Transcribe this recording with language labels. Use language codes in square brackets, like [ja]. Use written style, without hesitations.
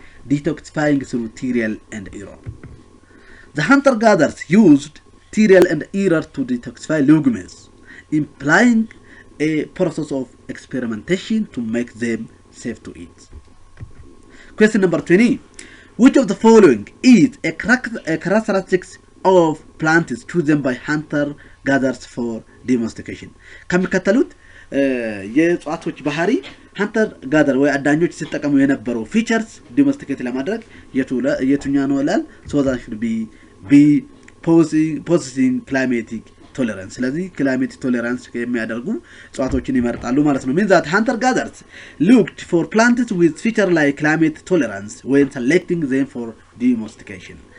[en] Detoxifying through trial and error. The hunter-gatherers used trial and error to detoxify legumes, implying a process of experimentation to make them safe to eat. Question number 20. Which of the following is a characteristics of plants chosen by hunter-gatherers for domestication? [am] ከሚከተሉት የእጽዋቶች ባህሪ hunter-gatherer ወይ አዳኞች ሲጠቀሙ የነበረው ፊቸርስ ዶሜስቲኬት ለማድረግ የቱኛ ነው ይላል? [en] So that should be B. Possessing climatic tolerance. [am] ስለዚህ ክላይሜት ቶለራንስ የሚያደርጉ እጽዋቶችን ይመርጣሉ ማለት ነው። [en] means that hunter-gatherers looked for plants with feature like climate tolerance when selecting them for domestication.